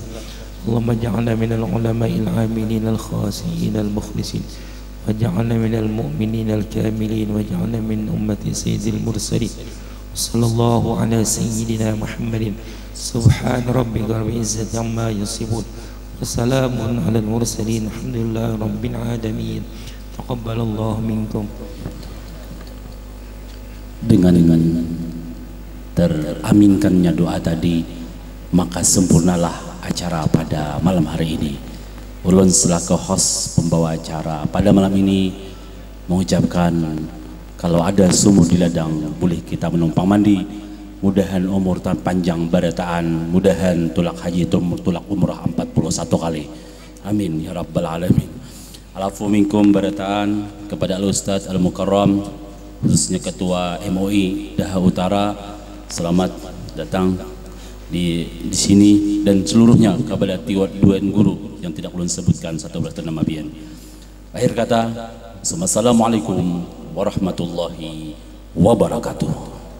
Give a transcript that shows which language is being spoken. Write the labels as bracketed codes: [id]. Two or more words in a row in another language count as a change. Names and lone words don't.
[ar] اللهم اجعلنا من العلماء العاملين الخاشعين المخلصين، واجعلنا من المؤمنين الكاملين، واجعلنا من أمة سيد المرسلين. صلى الله على سيدنا محمد. سبحان ربك رب العزة عما يصفون وسلام على المرسلين الحمد لله رب العالمين. تقبل الله منكم. [bjn] Dengan teraminkannya doa tadi, maka sempurnalah acara pada malam hari ini. Ulun selaku host pembawa acara pada malam ini mengucapkan kalau ada sumur di ladang boleh kita menumpang mandi. Mudahan umur tan panjang barataan, mudahan tulak haji tulak umrah 41 kali. [ar] آمين يا رب العالمين. [bjn] Alafu minkum barataan kepada Al-Ustaz Al-Mukarram, khususnya Ketua MOI Daha Utara, selamat datang di sini, dan seluruhnya kepada Dewan Guru yang tidak ulun sebutkan satu bernama Bian. Akhir kata, [ar] السلام عليكم ورحمة الله وبركاته.